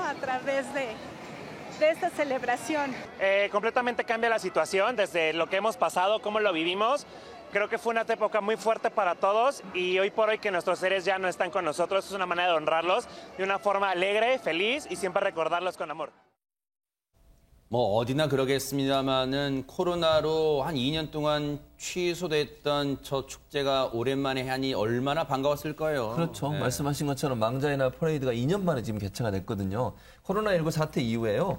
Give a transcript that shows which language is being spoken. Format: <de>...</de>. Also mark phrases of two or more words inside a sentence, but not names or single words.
<es>A través de esta celebración. Completamente cambia la situación desde lo que hemos pasado, cómo lo vivimos. Creo que fue una época muy fuerte para todos y hoy por hoy que nuestros seres ya no están con nosotros es una manera de honrarlos de una forma alegre, feliz y siempre recordarlos con amor.</es> <ko>뭐 어디나 그러겠습니다만은 코로나로 한 2년 동안 취소됐던 저 축제가 오랜만에 하니 얼마나 반가웠을 거예요. 그렇죠. 네. 말씀하신 것처럼 망자의 날 퍼레이드가 2년 만에 지금 개최가 됐거든요. 코로나19 사태 이후에요.</ko>